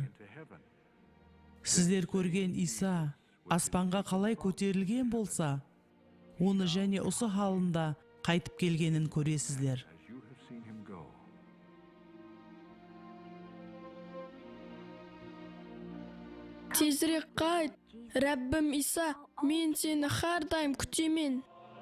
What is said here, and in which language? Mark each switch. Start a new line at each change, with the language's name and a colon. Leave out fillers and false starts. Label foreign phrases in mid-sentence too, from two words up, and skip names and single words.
Kazakh: Сіздер көрген Иса аспанға қалай көтерілген болса, оны және осы халында қайтып келгенін көресіздер.
English: As you have seen him go.
Kazakh: Тезірек қайт, Рәббім Иса, мен сені әрдайым күтемен.